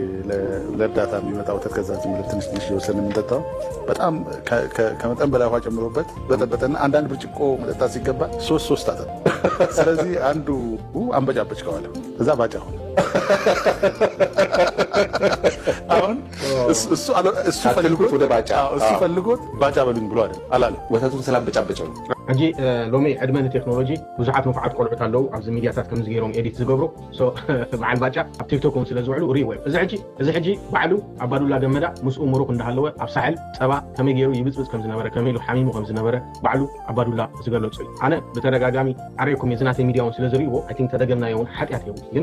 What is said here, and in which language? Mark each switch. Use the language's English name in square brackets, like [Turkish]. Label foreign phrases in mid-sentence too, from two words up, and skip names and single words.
[Amharic] ለእርዳታ የሚመጣ ወተት ከዛ ዝም ብለን ትንሽ እየወሰድን የምንጠጣው በጣም ከመጠን በላይ ውሃ ጨምሮበት በጠበጠና አንዳንድ ብርጭቆ መጠጣት ሲገባ ሶስት አጠጣ ስለዚህ አንዱ አንበጫበጭ ከዋለ እዛ ባጫ ሆነ አሁን እሱ ፈልጎት ባጫ በሉኝ ብሎ አይደል አላለ ወተቱን ስላበጫበጨው [Tigrinya] እንጂ ሎሚ ዕድመን ቴክኖሎጂ ብዙሓት መፍዓት ቆልዑት አለው ኣብዚ ሚድያታት ከም ዝገይሮም ኤዲት ዝገብሩ ሶ በዓል ባጫ ኣብ ቲክቶክም ስለ ዝውዕሉ ሪ ወይ እዚ ሕጂ ባዕሉ ኣባዱላ ገመዳ ምስኡ ሙሩክ እንዳሃለወ ኣብ ሳሕል ፀባ ከመይ ገይሩ ይብፅብፅ ከም ዝነበረ ከመይ ኢሉ ሓሚሙ ከም ዝነበረ ባዕሉ ኣባዱላ ዝገለጹ እዩ ኣነ በተደጋጋሚ ዓርየኩም የዝናተይ ሚድያውን ስለ ዝርእይዎ [English] I think [Tigrinya] ተደገምናዮ እውን ሓጢኣት እዩ ግን